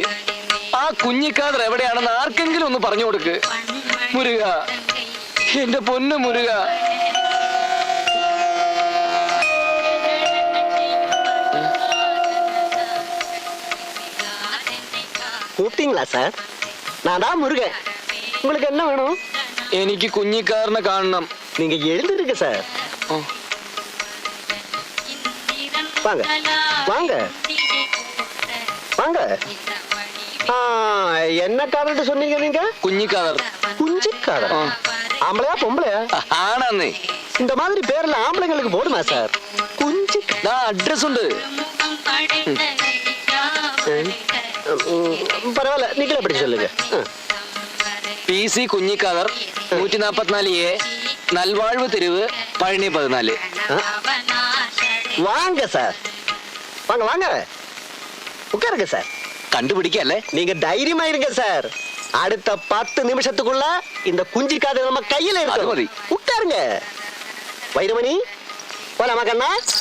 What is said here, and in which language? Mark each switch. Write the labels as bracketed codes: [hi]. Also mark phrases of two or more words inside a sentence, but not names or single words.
[ml] ആ കുഞ്ഞിക്കാതർ എവിടെയാണെന്ന് ആർക്കെങ്കിലും ഒന്ന് പറഞ്ഞു കൊടുക്ക് മുരുക, എന്റെ പൊന്നു മുരുക. [ta] கூப்பிட்டீங்களா சார்? நான் தான் முருகன். உங்களுக்கு என்ன வேணும்? [ml] എനിക്ക് കുഞ്ഞിക്കാരനെ കാണണം. [ta] நீங்க எழுந்திருக்க சார். வாங்க வாங்க வாங்க. என்ன காதல் சொன்னீங்க நீங்க? [ml] കുഞ്ഞിക്കാതർ. [ta] குஞ்சிக்காதல். ஆம்பளையா பொம்பளையா? [ml] ആണെന്നേ. [ta] இந்த மாதிரி பேர்ல ஆம்பளைங்களுக்கு போடுமா சார்? குஞ்சி. [ml] അഡ്രസ് ഉണ്ട്. [ta] பரவாயில்ல, நீங்களே எப்படி சொல்லுங்க. [ml] PC കുഞ്ഞിക്കാതർ 144A നൽവാഴ്വ് തെരുവ് പഴനി 14. [ta] வாங்க சார், வாங்க வாங்க உட்காருங்க சார். [ml] കണ്ടുപിടിക്കല്ലേ? [ta] நீங்க தைரியமா இருங்க சார். அடுத்த 10 நிமிஷத்துக்குள்ள இந்த குஞ்சிக்காத நம்ம கையில [ml] അത് മതി. [ta] இருக்கு. உட்காருங்க. வைரமணி போலாமா கண்ணா?